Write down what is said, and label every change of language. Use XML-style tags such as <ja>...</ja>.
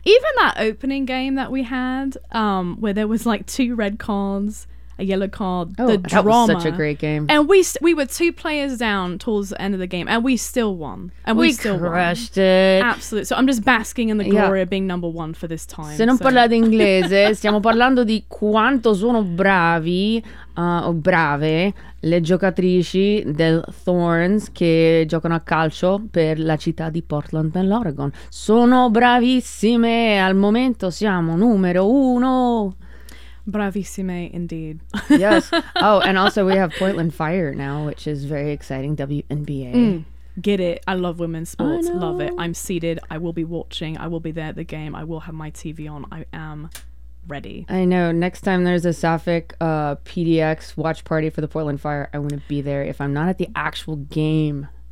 <en>Even that opening game that we had where there was like two red cards, a yellow card, the drama. That was such a great game. And we were two players down towards the end of the game, and we still won. And we crushed it. Absolutely. So I'm just basking in the glory of being number one for this time.</en> <it>Se non parlate inglese, stiamo parlando di quanto sono bravi o brave le giocatrici del Thorns che giocano a calcio per la città di Portland nell'Oregon. Sono bravissime. Al momento siamo numero uno. Bravissime</it> <en>indeed. Yes. Oh, and also we have Portland Fire now, which is very exciting. WNBA. Get it. I love women's sports. Love it. I'm seated. I will be watching. I will be there at the game. I will have my TV on. I am ready. I know. Next time there's a Sapphic PDX watch party for the Portland Fire, I want to be there if I'm not at the actual game.</en>